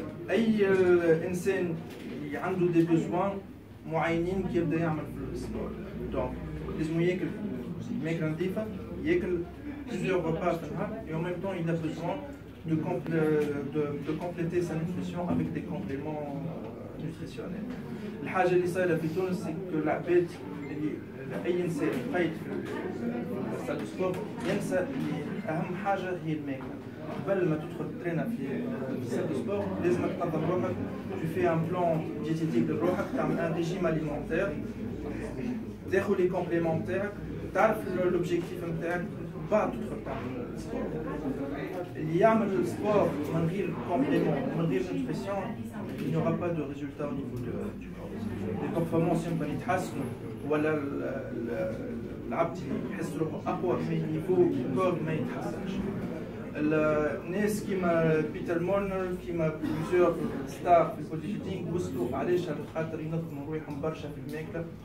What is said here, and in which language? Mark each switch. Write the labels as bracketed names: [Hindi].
[Arabic] أي إنسان عنده [French] des besoins [Arabic] معينين كي يبدأ يعمل في السبور. [French] Donc [Arabic] لازم ياكل ماكلة نظيفة، ياكل [French] plusieurs repas [Arabic] في النهار [French] et en même temps il a besoin de compléter sa nutrition avec des compléments nutritionnels. [Arabic] الحاجة اللي صايرة في تونس [French] c'est que [Arabic] العباد اللي أي إنسان يقيد في السال سبور ينسى اللي أهم حاجة هي الماكلة. قبل ما تدخل ترينا في السال سبور لازم تنظم روحك. [French] Tu fais un plan diététique [Arabic] لروحك، تعمل [French] un régime alimentaire، [Arabic] تاخذ [French] les complémentaires، تعرف l'objectif [Arabic] نتاعك، بعد تدخل تعمل السبور. اللي يعمل السبور من غير كومبليمون من غير نوتريسيون [French] il n'y aura pas de résultat au niveau du corps. Les performances [Arabic] يمكن يتحسنوا ولا العبد يحس روحه اقوى من نيفو الكور ما يتحسنش. الناس كيما بيتر مورنر كيما بليزيور ستار في البودي بيلدينغ وصلوا علاش؟ على خاطر ينظموا روحهم برشا في الماكله.